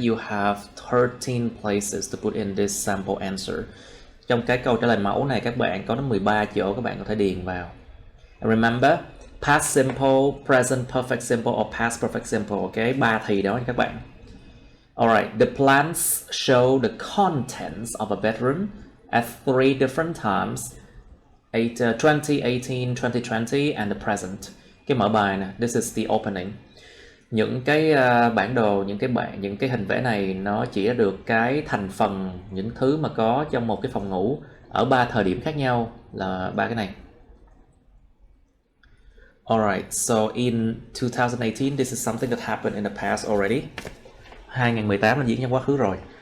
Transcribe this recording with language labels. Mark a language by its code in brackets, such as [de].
[en] You have 13 places to put in this sample answer. [vi] Trong cái câu trả lời mẫu này các bạn có đến 13 chỗ các bạn có thể điền vào. [en] Remember, past simple, present perfect simple or past perfect simple. [vi] Okay, 3 thì đó các bạn. [en] Alright, the plans show the contents of a bedroom at 3 different times. 2018, 2020 and the present. [vi] Cái mở bài nè, [en] this is the opening. [vi] Những cái bản đồ, những cái hình vẽ này nó chỉ được cái thành phần, những thứ mà có trong một cái phòng ngủ ở 3 thời điểm khác nhau, là 3 cái này. [en] Alright, so in 2018, this is something that happened in the past already. [vi] 2018 là diễn trong quá khứ rồi.